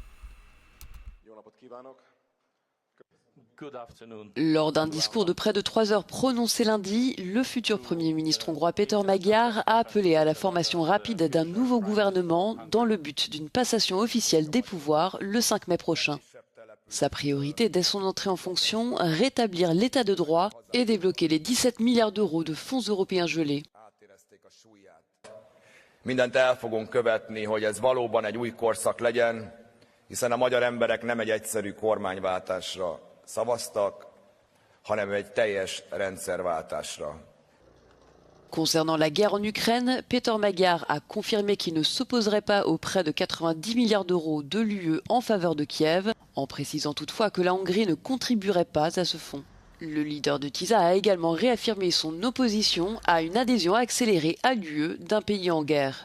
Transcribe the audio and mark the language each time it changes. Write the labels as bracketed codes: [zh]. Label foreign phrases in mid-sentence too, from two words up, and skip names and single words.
[fr] Lors d'un discours de près de 3 heures prononcé lundi, le futur Premier ministre hongrois Peter Magyar a appelé à la formation rapide d'un nouveau gouvernement dans le but d'une passation officielle des pouvoirs le 5 mai prochain. Sa priorité dès son entrée en fonction, rétablir l'état de droit et débloquer les 17 milliards d'euros de fonds européens gelés. [hu] Mindent el fogunk követni, hogy ez valóban egy új korszak legyen, hiszen a magyar emberek nem egy egyszerű kormányváltásra szavaztak, hanem egy teljes rendszerváltásra. [fr] Concernant la guerre en Ukraine, Peter Magyar a confirmé qu'il ne s'opposerait pas aux près de 90 milliards d'euros de l'UE en faveur de Kiev, en précisant toutefois que la Hongrie ne contribuerait pas à ce fonds. Le leader de TISA a également réaffirmé son opposition à une adhésion accélérée à l'UE d'un pays en guerre.